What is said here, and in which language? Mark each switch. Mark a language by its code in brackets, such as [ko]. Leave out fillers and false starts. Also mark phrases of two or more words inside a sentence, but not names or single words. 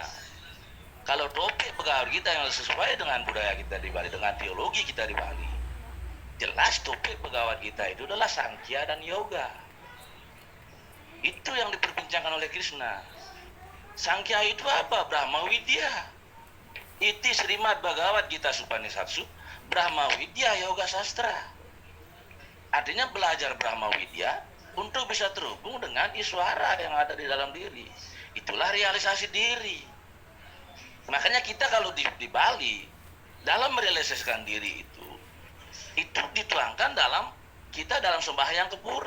[id] Kalau topik pegawai kita yang sesuai dengan budaya kita di Bali, dengan teologi kita di Bali, jelas topik pegawai kita itu adalah Sankhya dan Yoga. Itu yang diperbincangkan oleh Krishna. Sankhya itu apa? Brahma Widya. [sa] Iti Srimad Bhagavad Gita Supanisatsu, Brahma Widya Yoga Sastra. [id] Artinya belajar Brahma Widya untuk bisa terhubung dengan Iswara yang ada di dalam diri. Itulah realisasi diri. Makanya kita kalau di Bali, dalam merealisasikan diri itu dituangkan dalam sembahyang ke pura.